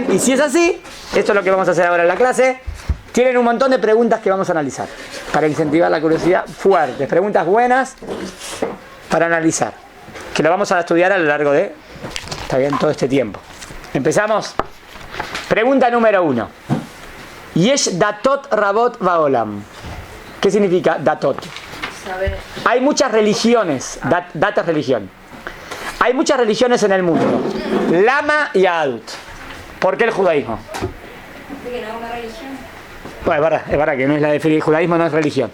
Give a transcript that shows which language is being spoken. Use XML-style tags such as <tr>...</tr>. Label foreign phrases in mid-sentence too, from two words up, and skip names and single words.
<es>Y si es así, esto es lo que vamos a hacer ahora en la clase. Tienen un montón de preguntas que vamos a analizar para incentivar la curiosidad fuertes. Preguntas buenas para analizar, que lo vamos a estudiar a lo largo de, está bien, todo este tiempo. Empezamos. Pregunta número 1.</es> <he>יש דתות רבות בעולם.</he> <es>¿Qué significa datot? Saber. Hay muchas religiones. Dat es religión. Hay muchas religiones en el mundo.</es> <he>למה יהדות.</he> <es>¿Por qué el judaísmo? Porque no es una religión. Bueno, es verdad que no es el judaísmo no es religión.</es>